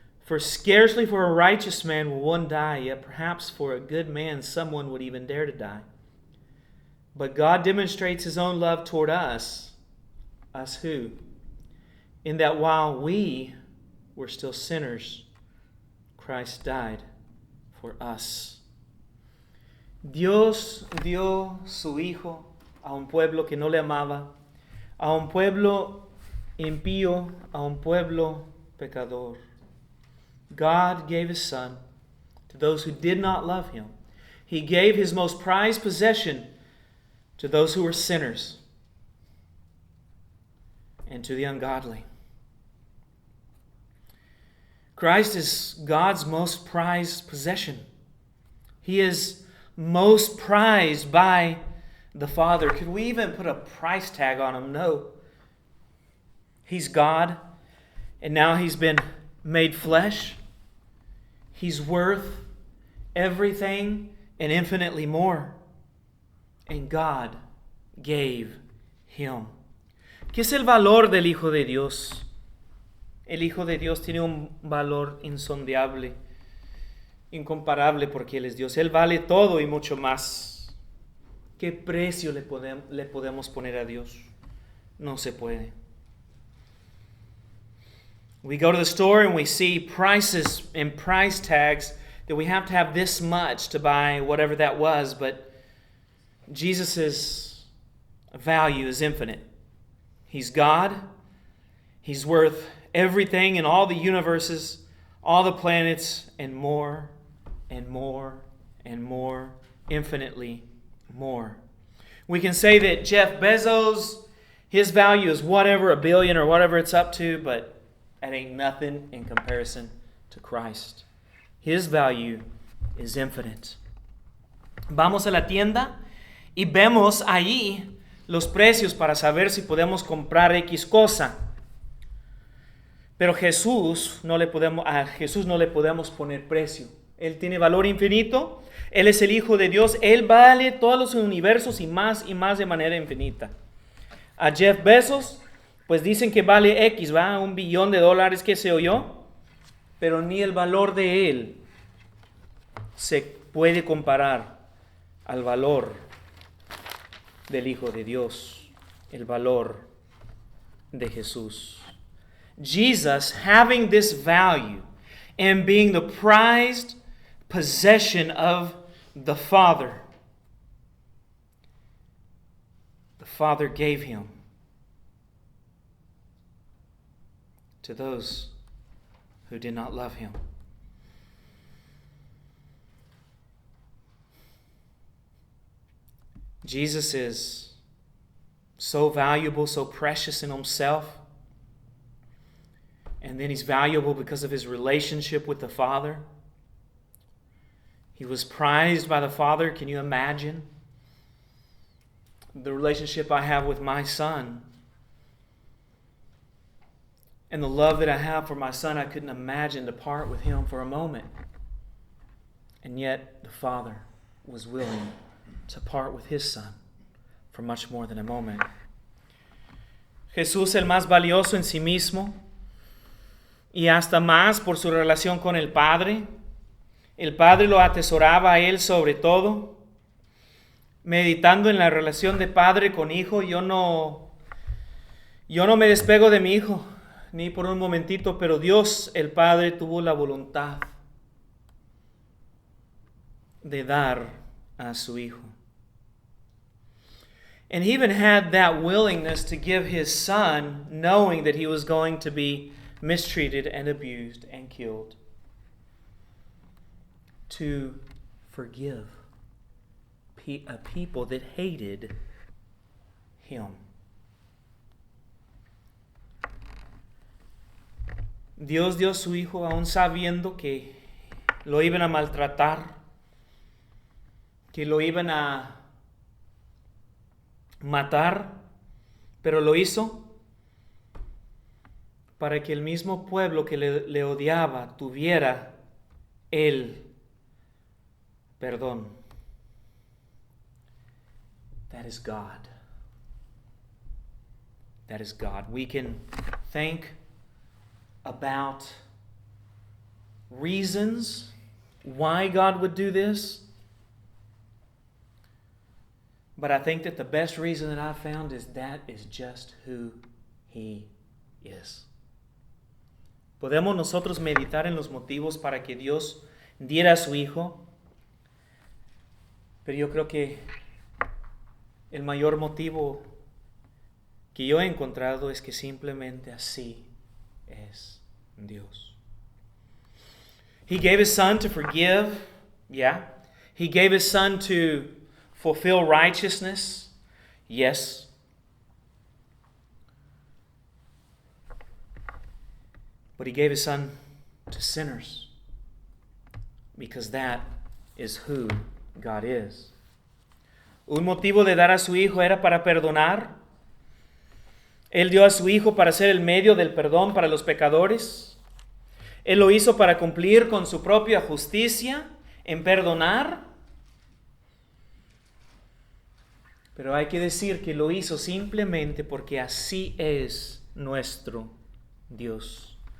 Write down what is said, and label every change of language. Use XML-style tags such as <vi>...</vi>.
<en>For scarcely for a righteous man will one die, yet perhaps for a good man someone would even dare to die. But God demonstrates His own love toward us. Us who? In that while we were still sinners, Christ died for us.</en> <es>Dios dio su Hijo a un pueblo que no le amaba, a un pueblo impío, a un pueblo pecador.</es> <en>God gave His Son to those who did not love Him. He gave His most prized possession to those who were sinners and to the ungodly. Christ is God's most prized possession. He is most prized by the Father. Could we even put a price tag on Him? No. He's God, and now He's been made flesh. He's worth everything and infinitely more. And God gave Him.</en> <es>¿Qué es el valor del Hijo de Dios? El Hijo de Dios tiene un valor insondable, incomparable, porque Él es Dios. Él vale todo y mucho más. ¿Qué precio le podemos poner a Dios? No se puede.</es> <en>We go to the store and we see prices and price tags that we have to have this much to buy whatever that was, but Jesus' value is infinite. He's God. He's worth everything in all the universes, all the planets, and more and more and more, infinitely more. We can say that Jeff Bezos, his value is whatever, $1 billion or whatever it's up to, but that ain't nothing in comparison to Christ. His value is infinite.</en> <es>Vamos a la tienda y vemos ahí los precios para saber si podemos comprar X cosa. Pero a Jesús no le podemos poner precio. Él tiene valor infinito. Él es el Hijo de Dios. Él vale todos los universos y más de manera infinita. A Jeff Bezos, pues dicen que vale X, ¿va? $1 billón, qué sé yo. Pero ni el valor de él se puede comparar al valor del Hijo de Dios, el valor de Jesús.</es> <en>Jesus, having this value and being the prized possession of the Father gave Him to those who did not love Him. Jesus is so valuable, so precious in Himself. And then He's valuable because of His relationship with the Father. He was prized by the Father. Can you imagine the relationship I have with my son? And the love that I have for my son, I couldn't imagine to part with him for a moment. And yet the Father was willing to part with His Son for much more than a moment.</en> <es>Jesús, el más valioso en sí mismo, y hasta más por su relación con el Padre. El Padre lo atesoraba a Él sobre todo. Meditando en la relación de padre con hijo, yo no me despego de mi hijo, ni por un momentito, pero Dios, el Padre, tuvo la voluntad de dar a su Hijo.</es> <en>And He even had that willingness to give His Son, knowing that He was going to be mistreated and abused and killed, to forgive a people that hated Him.</en> <es>Dios dio a su Hijo aún sabiendo que lo iban a maltratar, que lo iban a matar, pero lo hizo para que el mismo pueblo que le odiaba tuviera el perdón.</es> <en>That is God. That is God. We can think about reasons why God would do this. But I think that the best reason that I've found is that is just who He is.</en> <es>Podemos nosotros meditar en los motivos para que Dios diera a su Hijo, pero yo creo que el mayor motivo que yo he encontrado es que simplemente así es Dios.</es> <en>He gave His Son to forgive, yeah. He gave His Son to fulfill righteousness, yes. But He gave His Son to sinners because that is who God is.</en> <es>Un motivo de dar a su Hijo era para perdonar. Él dio a su Hijo para ser el medio del perdón para los pecadores. Él lo hizo para cumplir con su propia justicia en perdonar. Pero hay que decir que lo hizo simplemente porque así es nuestro Dios.</es>